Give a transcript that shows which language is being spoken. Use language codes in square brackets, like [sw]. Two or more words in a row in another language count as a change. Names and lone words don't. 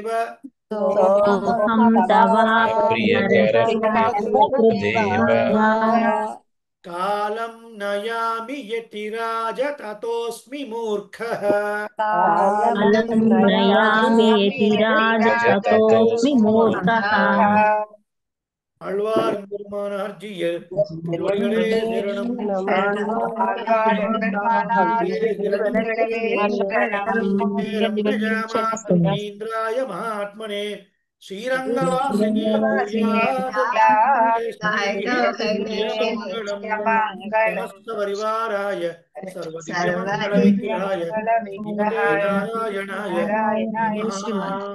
[sa] सोऽहं तव कालं नयामि यतिराज ततोऽस्मि मूर्खः कालं नयामि यतिराज ततोऽस्मि मूर्खः [ta] ஆழ்வார் பெருமானார் ஜீயர் திருவடிகளே சரணம் [sa] रम्यजामातृमुनीन्द्राय महात्मने श्रीरङ्गवासिने नित्यमङ्गलम् समस्त परिवाराय सर्वदिव्यमंगल विग्रहाय श्रीमते नारायणाय नमः।